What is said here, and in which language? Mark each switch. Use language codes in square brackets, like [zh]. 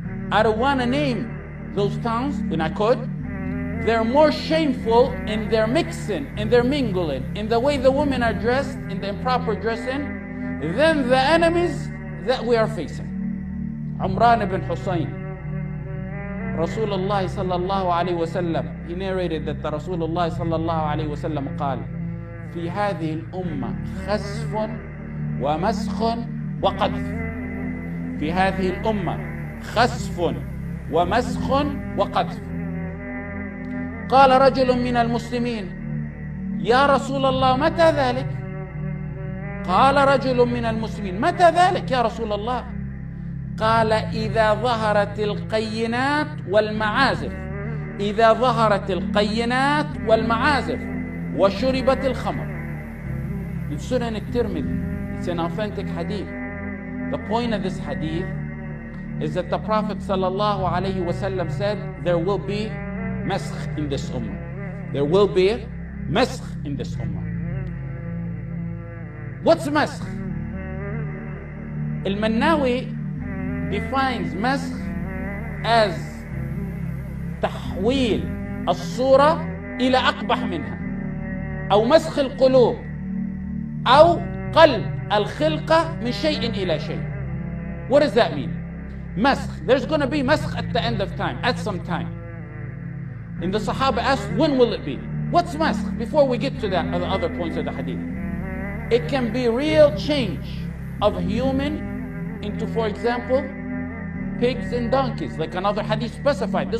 [en] I don't want to name those towns, and I could. They're more shameful in their mixing, in their mingling, in the way the women are dressed, in the improper dressing, than the enemies that we are facing. Umran ibn Hussein, Rasulullah sallallahu alayhi wa sallam, he narrated that the Rasulullah sallallahu alayhi wa sallam [ar] قال في هذه الأمة خسف ومسخ وقذف. في هذه الأمة خسف ومسخ وقذف. قال رجل من المسلمين يا رسول الله متى ذلك؟ قال رجل من المسلمين متى ذلك يا رسول الله؟ قال إذا ظهرت القينات والمعازف. إذا ظهرت القينات والمعازف وشربت الخمر. [en] In Sunan al-Tirmidhi, it's an authentic hadith. The point of this hadith is that the Prophet sallallahu alayhi wa sallam said there will be maskh in this ummah. There will be maskh in this ummah. What's maskh? Al-Mannawi defines maskh as [ar] تحويل الصورة إلى أقبح منها، أو مسخ القلوب، أو قلب الخلقة من شيء إلى شيء. [en] What does that mean? Maskh. There's going to be maskh at the end of time, at some time. And the Sahaba asked, when will it be? What's maskh? Before we get to that, the other points of the hadith. It can be real change of human into, for example, pigs and donkeys, like another hadith specified.